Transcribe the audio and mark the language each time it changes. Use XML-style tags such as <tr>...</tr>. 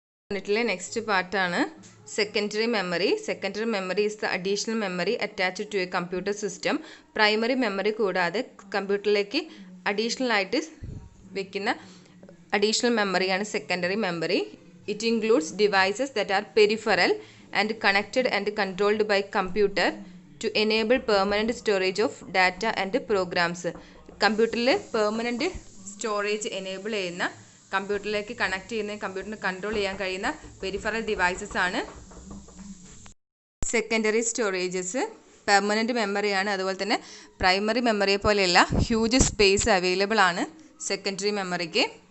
<ml>യൂണിറ്റിലെ നെക്സ്റ്റ് പാർട്ടാണ് secondary memory.</ml> <en>Secondary memory is the additional memory attached to a computer system.</en> <ml>Primary memory കൂടാതെ കമ്പ്യൂട്ടറിലേക്ക് additional ആയിട്ട് വെക്കുന്ന</ml> <en>additional memory and secondary memory. It includes devices that are peripheral and connected and controlled by computer to enable permanent storage of data and programs.</en> <ml>കമ്പ്യൂട്ടറിൽ permanent storage enable ചെയ്യുന്ന, കമ്പ്യൂട്ടറിലേക്ക് connect ചെയ്യുന്ന, കമ്പ്യൂട്ടറിന് control ചെയ്യാൻ കഴിയുന്ന peripheral devices ആണ് secondary storages. Permanent മെമ്മറിയാണ്. അതുപോലെ തന്നെ primary മെമ്മറിയെ പോലെയല്ല ഹ്യൂജ് സ്പേസ് അവൈലബിൾ ആണ് സെക്കൻഡറി മെമ്മറിക്ക്.</ml>